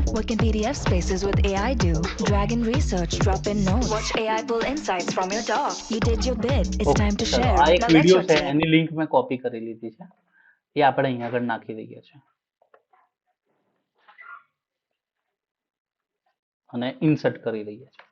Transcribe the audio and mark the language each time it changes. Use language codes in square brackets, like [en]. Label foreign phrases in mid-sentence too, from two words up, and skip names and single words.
[en] What can PDF spaces with AI do? Drag in research, drop in notes. Watch AI pull insights from your doc. You did your bit. It's [gu] ઓકે, [en] time to [gu] ચલો [en] share. [gu] આ એક [en] Now let [gu] વિડીયો [en] your [gu] છે, [en] team. [gu] એની લિંક મેં કોપી કરી લીધી છે. એ આપણે અહીંયા આગળ નાખી દઈએ છીએ અને ઇન્સર્ટ કરી દઈએ છીએ.